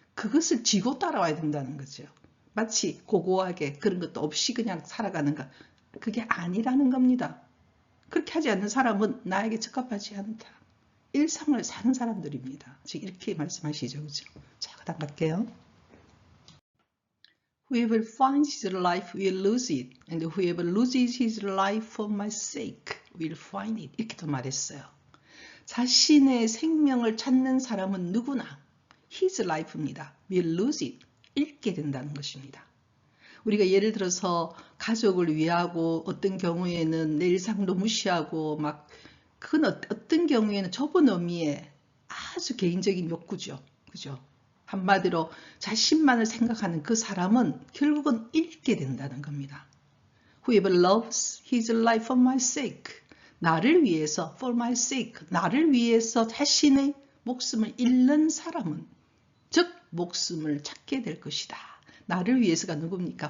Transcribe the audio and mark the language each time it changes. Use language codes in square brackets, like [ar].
[ko] 그것을 지고 따라와야 된다는 거죠. 마치 고고하게 그런 것도 없이 그냥 살아가는 것. 그게 아니라는 겁니다. 그렇게 하지 않는 사람은 나에게 적합하지 않다. 일상을 사는 사람들입니다. 즉 이렇게 말씀하시죠. 그죠? 자, 그 다음 갈게요. [en] Whoever finds his life will lose it, and whoever loses his life for my sake will find it. [ko] 이렇게 또 말했어요. 자신의 생명을 찾는 사람은 누구나 [en] his life [ko] 입니다. [en] will lose it. [ko] 잃게 된다는 것입니다. 우리가 예를 들어서 가족을 위하고 어떤 경우에는 내 일상도 무시하고 그건 어떤 경우에는 좁은 의미의 아주 개인적인 욕구죠. 그죠? 한마디로 자신만을 생각하는 그 사람은 결국은 잃게 된다는 겁니다. [en] Whoever loves his life for my sake. [ko] 나를 위해서, [en] for my sake. [ko] 나를 위해서 자신의 목숨을 잃는 사람은, 즉 목숨을 찾게 될 것이다. 나를 위해서가 누굽니까?